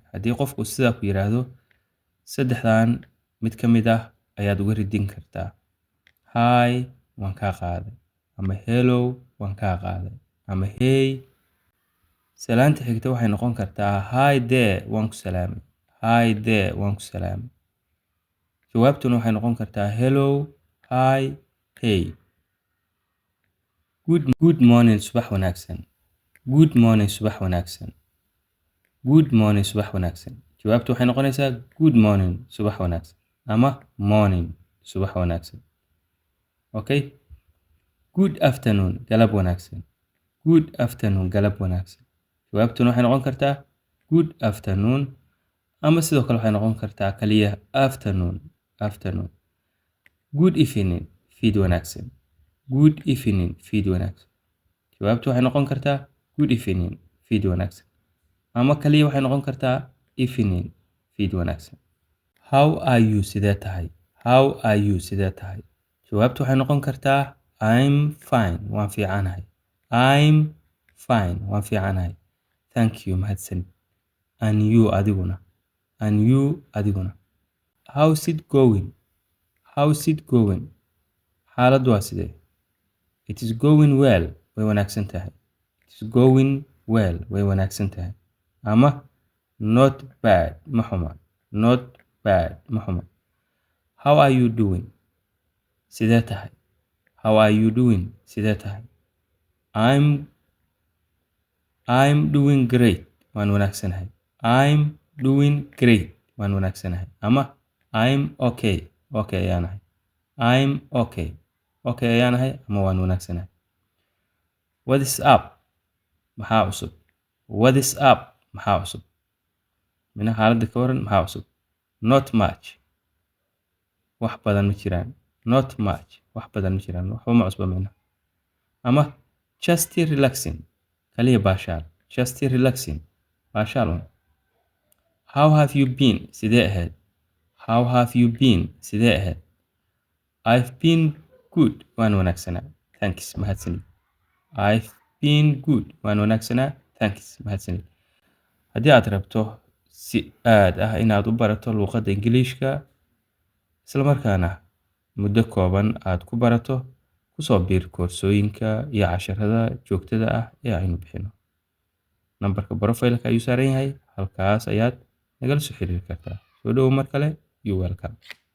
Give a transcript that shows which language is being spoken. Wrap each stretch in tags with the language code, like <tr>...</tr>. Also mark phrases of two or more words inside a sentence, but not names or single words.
<so>Haddii qofku sidaa ku yiraahdo, saddexdan mid ka mid ah ayaad uga ridin kartaa. Hi waan kaa qaaday, ama hello waan kaa qaaday, ama hey. Salaanta xigta waxay noqon kartaa</so> <en>hi there</en> <so>waan ku salaamay.</so> <en>Hi there</en> <so>waan ku salaamay. Jawaabtuna waxay noqon kartaa</so> <en>hello, hi, hey. Good morning</en> <so>subax wanaagsan.</so> <en>Good morning</en> <so>subax wanaagsan.</so> <en>Good morning</en> <so>subax wanaagsan. Jawaabtu waxay noqonaysaa</so> <en>good morning</en> <so>subax wanaagsan, ama morning subax wanaagsan.</so> <en>Okay? Good afternoon</en> <so>galab wanaagsan.</so> <en>Good afternoon</en> <so>galab wanaagsan. Jawaabtuna waxay noqon kartaa</so> <en>good afternoon,</en> <so>ama sidoo kale waxay noqon kartaa kaliya afternoon.</so> <en>Afternoon. Good evening</en> <so>fiid wanaagsan.</so> <en>Good evening</en> <so>fiid wanaagsan. Jawaabtu waxay noqon kartaa</so> <en>good evening</en> <so>fiid wanaagsan, ama kaliya waxay noqon kartaa evening fiid wanaagsan.</so> <en>How are you</en> <so>sidee tahay?</so> <en>How are you</en> <so>sidee tahay? Jawaabtu waxay noqon kartaa</so> <en>I'm fine</en> <so>waan fiicanahay.</so> <en>I'm fine</en> <so>waan fiicanahay.</so> <en>Thank you mahadsan. And you adiguna. And you adiguna. How's it going? How's it going?</en> <so>Xaaladdu waa sidee?</so> <en>It is going well</en> <so>way wanaagsan tahay.</so> <en>It is going well</en> <so>way wanaagsan tahay. Ama</so> <en>not bad</en> <so>ma xuma.</so> <en>Not bad</en> <so>ma xuma.</so> <en>How are you doing?</en> <so>Sidee tahay?</so> <en>How are you doing?</en> <so>Sidee tahay?</so> <en>I'm doing great</en> <so>waan wanaagsanahay.</so> <en>I'm doing great</en> <so>waan wanaagsanahay.</so> <en>Ama I'm okay. Okay ayaanahay. I'm okay.</en> <so>Okay ayaanahay, ama waan wanaagsanahay.</so> <en>What is up?</en> <so>Maxaa cusub?</so> <en>What is up?</en> <so>Maxaa cusub? Mina xaaladda ka waran maxaa cusub?</so> <en>Not much.</en> <so>Wax badan ma jiraan.</so> <en>Not much.</en> <so>Wax badan ma jiraan. Waxba ma cusba mina. Ama</so> <en>just relaxing.</en> <so>Kaliya baashaal.</so> <en>Just relaxing.</en> <so>Baashaal un.</so> <en>How have you been?</en> <so>Sidee ahayd?</so> <en>How have you been?</en> <so>Sidee ahayd?</so> <en>I've been good</en> <so>waan wanaagsanaa.</so> <en>Thanks mahadsanid. I've been good</en> <so>waan wanaagsanaa.</so> <en>Thanks mahadsanid.</en> <so>Haddii aad rabto si aad ah inaad u barato luqadda Ingiriisiga, isla markaana muddo kooban aad ku barato, ku soo biir koorsooyinka iyo casharrada joogtada ah ee aynu bixino. Nambarka profile-ka ayuu saaran yahay. Halkaas ayaad nagala soo xiriiri kartaa. Soo dhawow mar kale.</so> <en>You welcome.</en>